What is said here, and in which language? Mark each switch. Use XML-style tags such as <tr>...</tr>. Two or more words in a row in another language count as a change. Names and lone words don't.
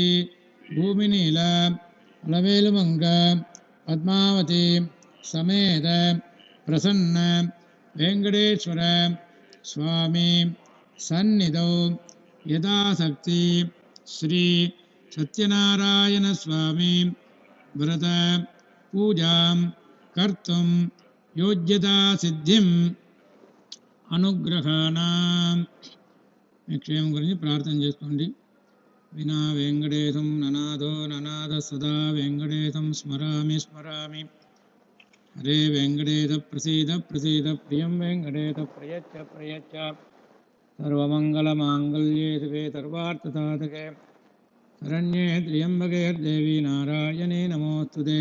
<sa>भूमिनीला अलवेलुमङ्गा पद्मावती समेत प्रसन्न वेङ्कटेश्वर स्वामी सन्निधौ यथाशक्ति श्री सत्यनारायण स्वामी व्रत पूजां कर्तुं योग्यता सिद्धिम् अनुग्रहाण.</sa> <te>క్షేమం గురించి ప్రార్థన చేసుకోండి.</te> <sa>వినా వెంకటేశం ననాదో ననాద సదా వెంకటేశం స్మరామి స్మరామి. హరే వెంకటేశ ప్రసీద ప్రసీద ప్రియం వెంకటేశ ప్రయచ్చ ప్రయచ్చ. సర్వమంగళమాంగళ్యే శివే సర్వార్థసాధకే శరణ్యే త్ర్యంబకే దేవి నారాయణే నమోస్తుతే.</sa>